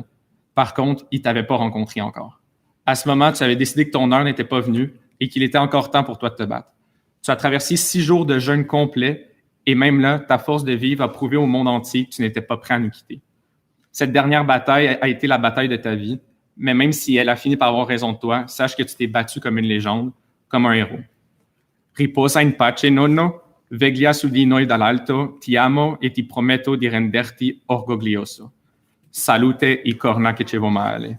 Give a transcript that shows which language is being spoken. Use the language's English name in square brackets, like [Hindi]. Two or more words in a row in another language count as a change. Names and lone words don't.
[French] Par contre, ils ne t'avaient pas rencontré encore. À ce moment, tu avais décidé que ton heure n'était pas venue et qu'il était encore temps pour toi de te battre. Tu as traversé 6 jours de jeûne complet Et même là, ta force de vivre a prouvé au monde entier que tu n'étais pas prêt à nous quitter. Cette dernière bataille a été la bataille de ta vie, mais même si elle a fini par avoir raison de toi, sache que tu t'es battu comme une légende, comme un héros. [Italian] Riposa in pace, nonno, veglia su di noi dall'alto, ti amo e ti prometto di renderti orgoglioso. Salute e corna che ci va male.